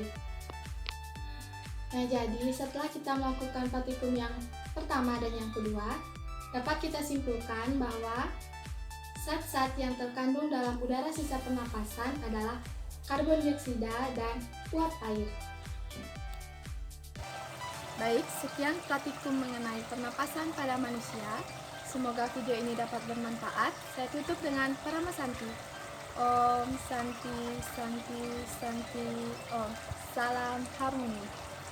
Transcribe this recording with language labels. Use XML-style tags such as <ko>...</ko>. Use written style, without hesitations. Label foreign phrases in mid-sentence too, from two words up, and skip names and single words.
<id>Nah, jadi setelah kita melakukan praktikum yang pertama dan yang kedua, dapat kita simpulkan bahwa zat-zat yang terkandung dalam udara sisa pernapasan adalah karbon dioksida dan uap air. Baik, sekian praktikum mengenai pernapasan pada manusia. Semoga video ini dapat bermanfaat. Saya tutup dengan Parama Santi.</id> <sa>Om Santi Santi Santi Om.</sa> <id>Salam harmoni.</id>